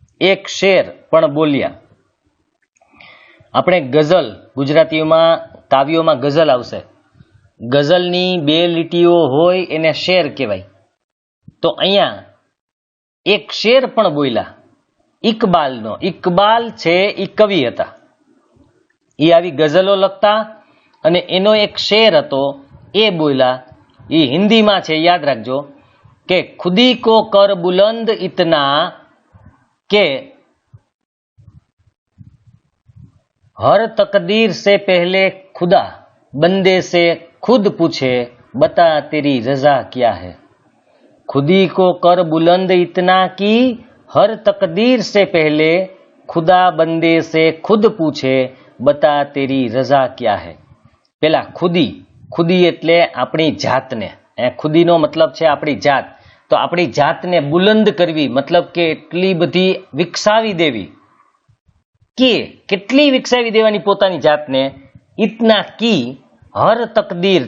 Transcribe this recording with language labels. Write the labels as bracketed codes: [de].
[gu] એક શેર પણ બોલ્યા. આપણે ગઝલ, ગુજરાતીઓમાં કાવ્યોમાં ગઝલ આવશે, ગઝલની 2 લીટીઓ હોય એને શેર કહેવાય. તો અહીંયા એક શેર પણ બોલ્યા ઇકબાલનો. ઇકબાલ છે એ કવિ હતા, એ આવી ગઝલો લખતા, અને એનો એક શેર હતો એ બોલ્યા. એ હિન્દીમાં છે, યાદ રાખજો કે ખુદી કો કર બુલંદ ઇતના કે हर तकदीर से पहले खुदा बंदे से खुद पूछे बता तेरी रजा क्या है. [hi] खुदी को कर बुलंद इतना की हर तकदीर से पहले खुदा बंदे से खुद पूछे बता तेरी रजा क्या है. [gu] પેલા ખુદી, ખુદી એટલે આપણી જાતને, ખુદીનો મતલબ છે આપણી જાત. તો આપણી જાતને બુલંદ કરવી, મતલબ કે એટલી બધી વિકસાવી દેવી. કે કેટલી વિકસાવી દેવાની પોતાની જાતને, [hi] ઇતના કી હર તકદીર.